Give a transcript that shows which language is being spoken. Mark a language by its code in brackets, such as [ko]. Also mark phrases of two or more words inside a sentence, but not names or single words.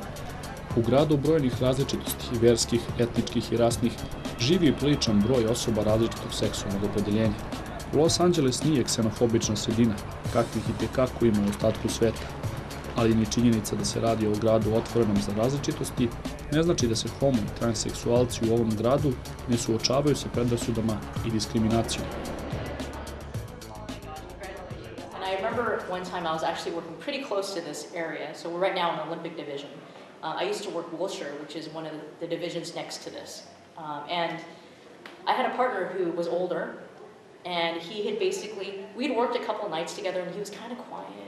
[sr] U gradu brojnih različitosti, verskih, etničkih i rasnih, živi priličan broj osoba različitog seksualnog opredeljenja. Los Angeles nije ksenofobična sredina, kakvih i tekako ima u ostatku sveta, ali ni činjenica da se radi o gradu otvorenom za različitosti ne znači da se homo i transseksualci u ovom gradu ne suočavaju sa predrasudama i diskriminacijom. [en] And I remember one time I was actually working pretty close to this area, so we're right now in the Olympic division. I used to work Wilshire, which is one of the divisions next to this. And I had a partner who was older, and he had we'd worked a couple nights together, and he was kind of quiet.